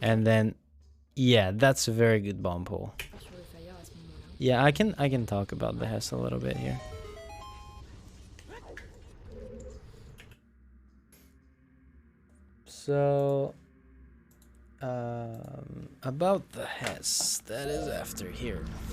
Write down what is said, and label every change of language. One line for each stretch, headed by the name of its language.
English: And then, yeah, that's a very good bomb pull.
French: temps sur le fire à ce moment-là.
English: Yeah, I can talk about the Hess a little bit here. So, about the Hess, that is after here.